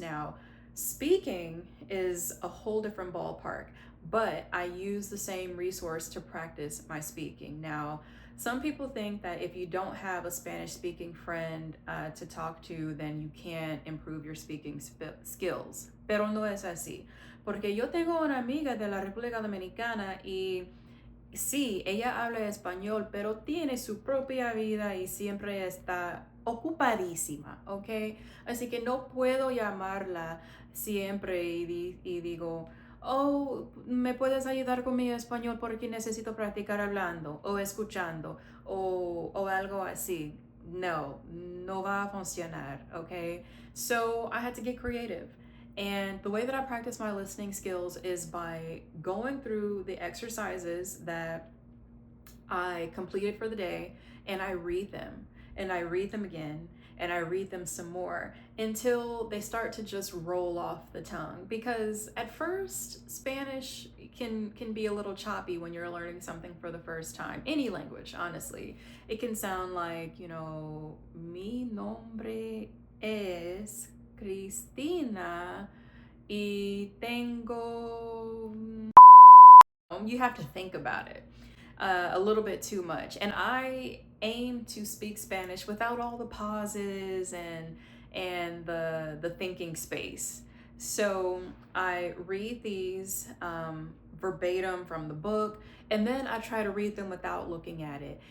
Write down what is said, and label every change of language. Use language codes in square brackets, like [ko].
[en] Now, speaking is a whole different ballpark, but I use the same resource to practice my speaking. Now, some people think that if you don't have a Spanish speaking friend to talk to, then you can't improve your speaking skills. [es] Pero no es así. Porque yo tengo una amiga de la República Dominicana y sí, ella habla español, pero tiene su propia vida y siempre está ocupadísima, ¿ok? Así que no puedo llamarla siempre y digo, oh, ¿me puedes ayudar con mi español porque necesito practicar hablando o escuchando o algo así? No, no va a funcionar, ¿ok? [en] So I had to get creative. And the way that I practice my listening skills is by going through the exercises that I completed for the day and I read them and I read them again and I read them some more until they start to just roll off the tongue, because at first Spanish can be a little choppy when you're learning something for the first time. Any language, honestly. It can sound like, [es] mi nombre es Cristina y tengo. [en] You have to think about it a little bit too much. And I aim to speak Spanish without all the pauses and the thinking space. So I read these verbatim from the book, and then I try to read them without looking at it.